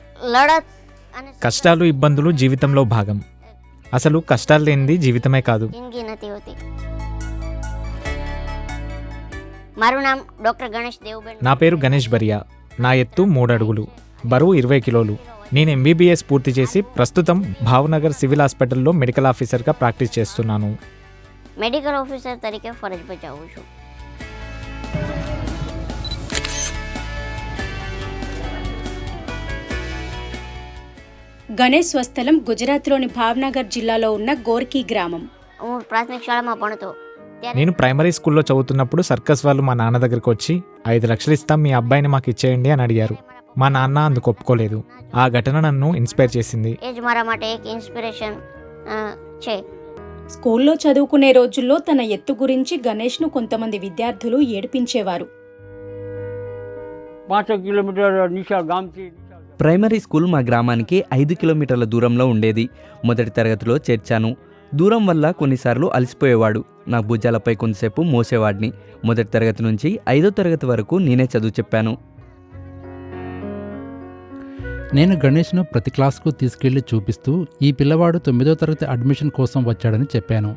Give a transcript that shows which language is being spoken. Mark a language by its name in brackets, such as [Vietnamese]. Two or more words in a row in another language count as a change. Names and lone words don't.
[Telugu] కష్టాలు ఇబ్బందులు జీవితంలో భాగం. అసలు కష్టాలు లేనిది జీవితమే కాదు. నా పేరు గణేష్ బరియా. నా ఎత్తు 3 అడుగులు, బరువు 20 కిలోలు. నేను ఎంబీబీఎస్ పూర్తి చేసి ప్రస్తుతం భావనగర్ సివిల్ హాస్పిటల్లో [English] medical officer [Telugu] ప్రాక్టీస్ చేస్తున్నాను. [English] medical officer [Gujarati] તરીકે ફરજ બજાવું છું. [Telugu] గణేష్ స్వస్థలం గుజరాత్లోని భావనగర్ జిల్లాలో ఉన్న గోర్కీ గ్రామం. [Gujarati] હું પ્રાથમિક શાળામાં ભણતો ત્યારે [Telugu] నేను [English] primary school [Telugu] చదువుతున్నప్పుడు సర్కస్ వాళ్ళు మా నాన్న దగ్గరికి వచ్చి 5 లక్షలు ఇస్తాం, మీ అబ్బాయిని మాకు ఇచ్చేయండి అని అడిగారు. మా నాన్న అందుకు ఒప్పుకోలేదు. ఆ ఘటన నన్ను ఇన్స్పైర్ చేసింది. [Gujarati] એ જ મારા માટે એક ઇન્સ્પિરેશન છે. [Telugu] స్కూల్లో చదువుకునే రోజుల్లో తన ఎత్తు గురించి గణేష్ను కొంతమంది విద్యార్థులు ఏడిపించేవారు. [Gujarati] 5 કિલોમીટર નિશાળ ગામથી [English] primary school [Telugu] మా గ్రామానికి 5 కిలోమీటర్ల దూరంలో ఉండేది. మొదటి తరగతిలో చేర్చాను. దూరం వల్ల కొన్నిసార్లు అలసిపోయేవాడు. నా భుజాలపై కొంతసేపు మోసేవాడిని. మొదటి తరగతి నుంచి 5వ తరగతి వరకు నేనే చదువు చెప్పాను. నేను గణేష్ను ప్రతి క్లాస్కు తీసుకెళ్లి చూపిస్తూ ఈ పిల్లవాడు 9వ తరగతి అడ్మిషన్ కోసం వచ్చాడని చెప్పాను.